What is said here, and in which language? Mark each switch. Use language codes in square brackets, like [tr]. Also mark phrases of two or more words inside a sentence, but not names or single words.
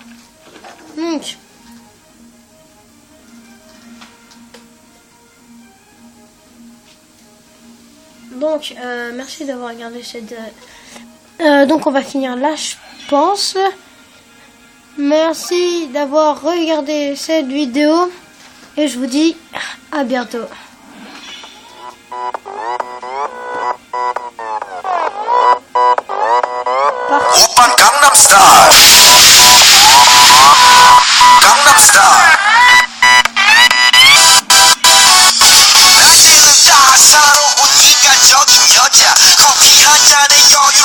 [fr] Donc merci d'avoir regardé cette... donc on va finir là, je pense. Merci d'avoir regardé cette vidéo. Et je vous dis à bientôt. [ko] 오빤 강남스타일 강남스타일 낮에는 따사로운 인간적인 여자 커피 한 잔에 여유를